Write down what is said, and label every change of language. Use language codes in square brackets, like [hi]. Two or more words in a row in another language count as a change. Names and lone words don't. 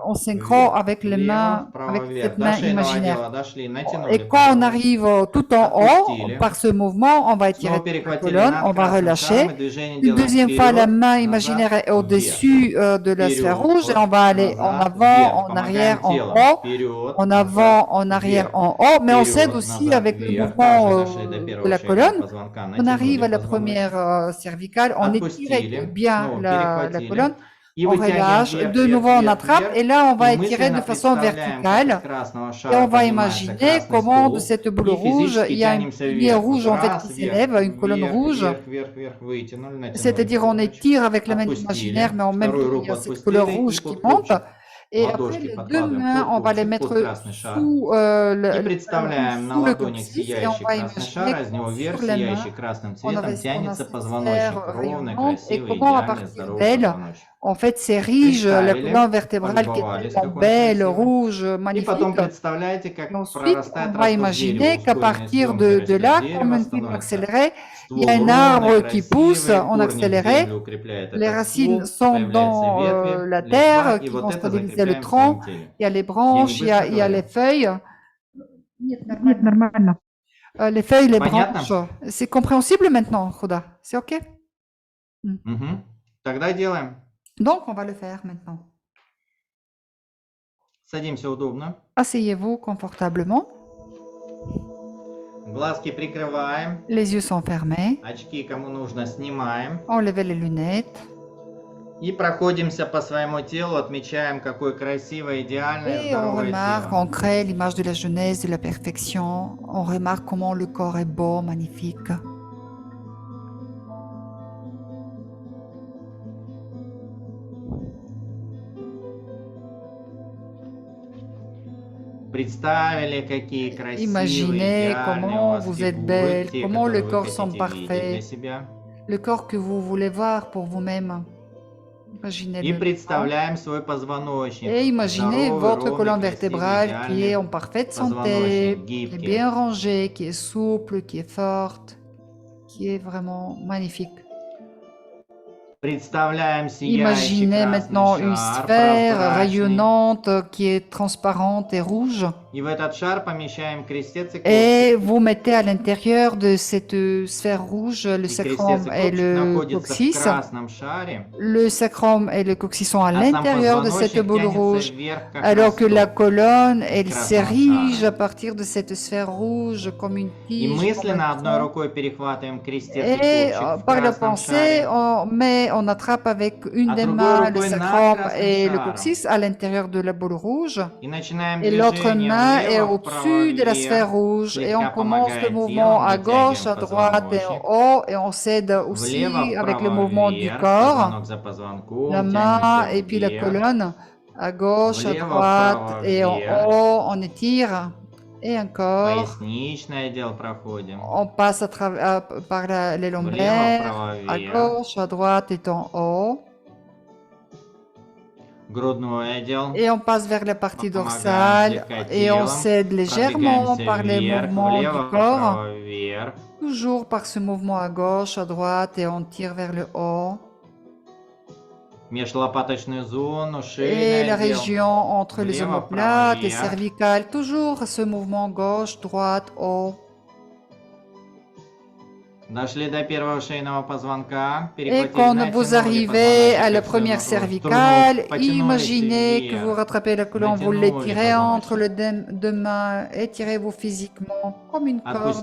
[fr] en synchro [ru] вверх. [fr] avec les [ru] Влево, [fr] mains, [ru] вправо, [fr] avec [ru] вверх. [fr] cette main [ru] До шейного [fr] imaginaire. [ru] отдела дошли, натянули, [fr] Et quand on [ru] повернули. [fr] arrive tout en [ru] Отпустили. [fr] haut, par ce mouvement, on va étirer [ru] Снова [fr] toute la [ru] перехватили [fr] colonne, [ru] над [fr] on va [ru] красным шаром [fr] relâcher. [ru] и движение [fr] Une [ru] делаем [fr] deuxième fois, la [ru] вперед, [fr] main [ru] назад, [fr] imaginaire est [ru] вверх. [fr] au-dessus de la sphère [ru] Вперед, [fr] rouge et on va aller en [ru] назад, [fr] avant, [ru] вверх. [fr] en [ru] Помогаем [fr] arrière, en [ru] телом. [fr] haut, [ru] Вперед, [fr] en [ru] назад, [fr] avant, en arrière, [ru] вверх. [fr] en haut, mais on cède [ru] Вперед, [fr] aussi [ru] назад, [fr] avec le [ru] вверх. [fr] mouvement [ru] Также дошли до [fr] de [ru] первого [fr] la [ru] шейного [fr] colonne. [ru] позвонка, [fr] On arrive à [ru] натянули [fr] la [ru] позвоночник. [fr] première cervicale, on étire [ru] Отпустили, [fr] bien [ru] снова [fr] la [ru] перехватили. [fr] colonne, [ru] И [fr] on [ru] вытягиваем [fr] relâche, [ru] вверх, [fr] de [ru] вверх, [fr] nouveau on [ru] вверх, [fr] attrape [ru] вверх. [fr] et là on va [ru] И [fr] étirer de [ru] мысленно [fr] façon [ru] представляем, как из [fr] verticale. [ru] красного [fr] Et [ru] шара [fr] on va [ru] поднимается [fr] imaginer [ru] красный [fr] comment de [ru] столб. [fr] cette boule [ru] И [fr] rouge, [ru] физически [fr] il y a une [ru] тянемся [fr] lignée [ru] вверх. [fr] rouge en fait [ru] Раз, [fr] qui [ru] вверх, [fr] s'élève, une colonne [ru] вверх, [fr] rouge. [ru] вверх, вверх, вверх, вытянули, натянули [fr] C'est-à-dire on [ru] позвоночник. [fr] étire avec la main [ru] Отпустили. [fr] imaginaire, mais en même temps [ru] Вторую [fr] il y [ru] руку [fr] a cette couleur [ru] отпустили и [fr] rouge qui [ru] под [fr] monte. [ru] копчик. [fr] Et après [ru] Ладошки [fr] les deux [ru] подкладываем [fr] mains, on [ru] под [fr] va les [ru] копчик, под [fr] mettre [ru] красный шар. [fr] sous [ru] И представляем на [fr] sous le [ru] ладони [fr] coccyx et on [ru] сияющий [fr] va [ru] красный шар, а из него [fr] imaginer [ru] вверх [fr] sur les [ru] сияющий [fr] mains, [ru] красным [fr] on [ru] цветом [fr] a [ru] тянется [fr] cette [ru] позвоночник. [fr] sphère [ru] Ровный, [fr] rayonnante et [ru] красивый, [fr] comment à [ru] идеальный, [fr] partir [ru] здоровый [fr] d'elle, [ru] позвоночник. [fr] en fait, s'érige la [ru] Представили, [fr] colonne vertébrale qui est [ru] полюбовались, [fr] tellement [ru] как он [fr] belle, [ru] красивый. [fr] rouge, [ru] И потом [fr] magnifique. [ru] представляете, как [fr] Et ensuite, [ru] прорастает, [fr] on va [ru] растут [fr] imaginer [ru] дерево, [fr] qu'à [ru] ускоренной [fr] partir [ru] съемкой [fr] de [ru] растет [fr] là, [ru] дерево, [fr] comme un film [ru] становится [fr] accéléré, il y [ru] ствол [fr] a un [ru] ровный, [fr] arbre qui pousse [ru] красивый, [fr] en [ru] корни в [fr] accéléré. [ru] землю укрепляют [fr] Les [ru] этот [fr] racines [ru] ствол, [fr] sont [ru] появляются [fr] dans [ru] ветви, [fr] la [ru] листва, [fr] terre [ru] и [fr] qui [ru] вот [fr] vont [ru] это [fr] stabiliser le [ru] закрепляем в своем [fr] tronc. [ru] теле. [fr] Il y a les [ru] Я не [fr] branches, il y [ru] быстро [fr] a les [ru] говорю? [fr] feuilles. [ru] Нет, нормально. [fr] Les feuilles, les [ru] Понятно? [fr] branches. C'est compréhensible maintenant, Khuda? C'est OK? [ru] Мгм. Тогда делаем. [fr] Donc, on va le faire maintenant. [ru] Садимся удобно. [fr] Asseyez-vous confortablement. [ru] Глазки прикрываем. [fr] Les yeux sont fermés. [ru] Очки, кому нужно, снимаем. [fr] Enlevez les lunettes. [ru] И проходимся по своему телу, отмечаем, какое красивое, идеальное, [fr] Et on [ru] здоровое [fr] remarque, [ru] тело. [fr] on crée l'image de la jeunesse, de la perfection. On remarque comment le corps est beau, magnifique. [ru] Представили, какие красивые, [fr] Imaginez [ru] идеальные у [fr] comment [ru] вас [fr] vous êtes [ru] фигуры, [fr] belle, [ru] те, [fr] comment le [ru] которые вы [fr] corps semble [ru] хотите видеть для [fr] parfait, [ru] себя. [fr] le corps que vous voulez voir pour vous-même. [ru] И [fr] Imaginez-le. [ru] представляем свой позвоночник. [fr] Et imaginez [ru] Здоровый, [fr] votre [ru] ровный, [fr] colonne [ru] красивый, [fr] vertébrale qui est [ru] идеальный [fr] en parfaite santé, [ru] позвоночник, [fr] qui est [ru] гибкий. [fr] bien rangée, qui est souple, qui est forte, qui est vraiment magnifique. [ru] Представляем сияющий [fr] Imaginez [ru] красный [fr] maintenant une [ru] шар, [fr] sphère [ru] прозрачный. [fr] rayonnante qui est transparente et rouge. [ru] И в этот шар помещаем крестец и [fr] Et [ru] копчик. [fr] vous mettez à l'intérieur de cette sphère rouge le [ru] И [fr] sacrum [ru] крестец и [fr] et [ru] копчик [fr] le [ru] находятся в [fr] coccyx. [ru] красном шаре, [fr] Le sacrum et le coccyx sont à [ru] а сам [fr] l'intérieur de cette [ru] позвоночник [fr] boule [ru] тянется [fr] rouge, [ru] вверх, как [fr] alors que la [ru] росток. [fr] colonne, elle [ru] Красного [fr] s'érige [ru] шара. [fr] à partir de cette sphère rouge comme une [ru] И [fr] tige. comme [ru] мысленно [fr] un [ru] одной [fr] tronc. [ru] рукой перехватываем крестец и [fr] Et [ru] копчик в [fr] par la [ru] красном [fr] pensée, [ru] шаре, [fr] on attrape avec une [ru] А [fr] des [ru] другой [fr] mains le [ru] рукой над [fr] sacrum [ru] красным [fr] et le [ru] шаром. [fr] coccyx à l'intérieur de la boule rouge. [ru] И начинаем [fr] Et l'autre [ru] движение [fr] main est [ru] влево, вправо, [fr] au-dessus de la [ru] вверх. [fr] sphère rouge. Et on [ru] Слегка [fr] commence le [ru] помогая [fr] mouvement [ru] телом, [fr] à gauche, à [ru] вытягиваем [fr] droite et [ru] позвоночник. [fr] en haut. Et on cède aussi [ru] Влево, [fr] avec le [ru] вправо, [fr] mouvement du [ru] вверх. [fr] corps. [ru] Позвонок за позвонком. [fr] La main [ru] Тянемся [fr] et puis la [ru] вверх. [fr] colonne. À gauche, à [ru] Влево, [fr] droite [ru] вправо, [fr] et en [ru] вверх. [fr] haut. On étire. Et encore. [ru] Поясничный отдел проходим. [fr] On passe par les [ru] Влево, [fr] lombaires. [ru] вправо, [fr] À [ru] вверх. [fr] gauche, à droite et en haut. [ru] Грудной отдел. [fr] Et on passe vers la partie [ru] Помогаем [fr] dorsale [ru] слегка [fr] et on [ru] телом. [fr] cède légèrement [ru] Продвигаемся [fr] par les [ru] вверх, [fr] mouvements [ru] влево, [fr] du corps, [ru] вправо, вверх. [fr] toujours par ce mouvement à gauche, à droite et on tire vers le haut. [ru] Межлопаточную зону, [fr] Et [ru] шейный [fr] la [ru] отдел. [fr] région entre les [ru] Влево, [fr] omoplates, [ru] вправо, [fr] les [ru] вверх. [fr] cervicales, toujours ce mouvement gauche, droite, haut. [ru] Дошли до первого шейного позвонка. [fr] Et [ru] Перехватили, [fr] quand [ru] натянули [fr] vous arrivez à la [ru] позвоночник в [fr] première [ru] сторону, [fr] cervicale, [ru] потянулись [fr] imaginez que [ru] вверх. [fr] vous rattrapez la colonne, vous [ru] Натянули [fr] l'étirez entre [ru] позвоночник. [fr] les deux mains, étirez-vous physiquement comme une corde.